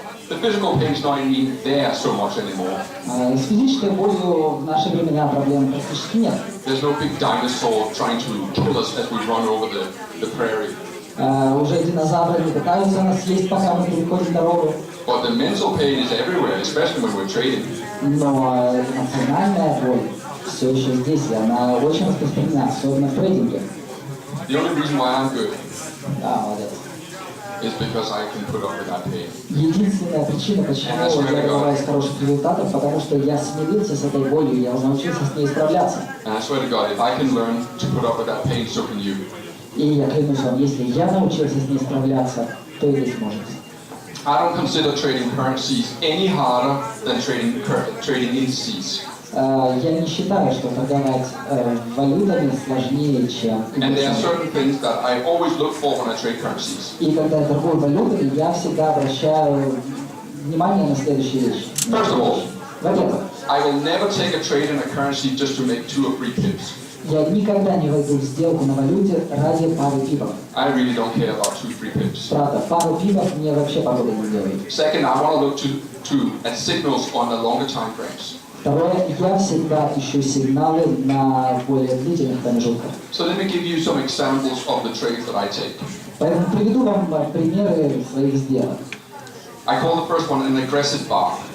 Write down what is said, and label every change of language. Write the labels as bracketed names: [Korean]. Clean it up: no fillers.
[English] The physical pain is not even there so much anymore. [Russian] С физической болью в наши времена проблем практически нет. [English] There's no big dinosaur trying to kill us as we run over the prairie. [Russian] Уже динозавры не пытаются нас съесть, пока мы переходим дорогу. [English] But the mental pain is everywhere, especially when we're trading. [Russian] Но эмоциональная боль все еще здесь, и она очень распространена, особенно в трейдинге. [English] The only reason why I'm good [Russian] Да, молодец. [English] is because I can put up with that pain. [Russian] Единственная причина, почему я добиваюсь хороших результатов, потому что я смирился с этой болью, я научился с ней справляться. [English] And I swear to God, if I can learn to put up with that pain, so can you. [Russian] И я клянусь вам, если я научился с ней справляться, то и вы сможете. [English] I don't consider trading currencies any harder than trading indices. [Russian] Я не считаю, что торговать валютами сложнее, чем [English] And there are [Russian] индексами. [English] certain things that I always look for when I trade currencies. [Russian] И когда я торгую валютами, я всегда обращаю внимание на следующие вещи. [English] First of all, [Russian] Во-первых, [English] I will never take a trade in a currency just to make 2 or 3 pips. [Russian] я никогда не войду в сделку на валюте ради пары пипов. [English] I really don't care about 2-3 pips. [Russian] Правда, пару пипов мне вообще погоды не делает. [English] Second, I want to look at signals on the longer time frames. [Russian] Второе, я всегда ищу сигналы на более длительных промежутках. [English] So let me give you some examples of the trades that I take. [Russian] Поэтому приведу вам примеры своих сделок. [English] I call the first one an aggressive bar.